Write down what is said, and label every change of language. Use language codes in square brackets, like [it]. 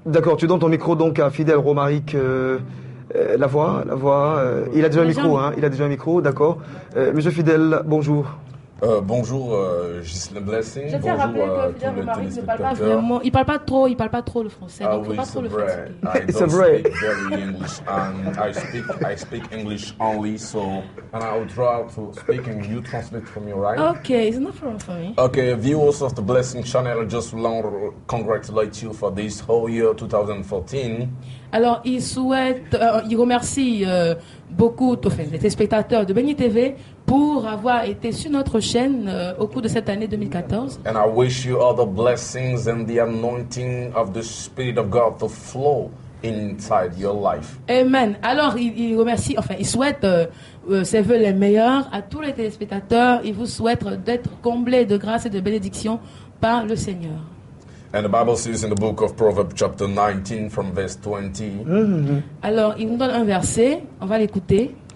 [fr] D'accord, tu donnes ton micro donc à Fidèle Romaric. La voix. Il a déjà un micro, hein. Il a déjà un micro, d'accord. Monsieur Fidèle, bonjour. Bonjour, Ghislain Blessing. Je tiens à rappeler que Fidèle Romaric ne parle pas vraiment. Il parle pas trop le français. Donc il faut pas trop le fatiguer. C'est vrai. [en] I speak English only, so and I will try to speak and you translate for me, right? Okay, it's not problem for me. Okay, viewers of the Blessing Channel, I just want to congratulate you for this whole year 2014. [fr] Alors, il remercie beaucoup les téléspectateurs de Béni TV pour avoir été sur notre chaîne au cours de cette année 2014. [en] And I wish you all the blessings and the anointing of the Spirit of God to flow inside your life. Amen. [fr] Alors, il remercie, il souhaite ses vœux les meilleurs à tous les téléspectateurs. Il vous souhaite d'être comblés de grâce et de bénédiction par le Seigneur. [en] And the Bible says in the book of Proverbs chapter 19 from verse 20. [fr] Alors, il nous donne un verset, on va l'écouter.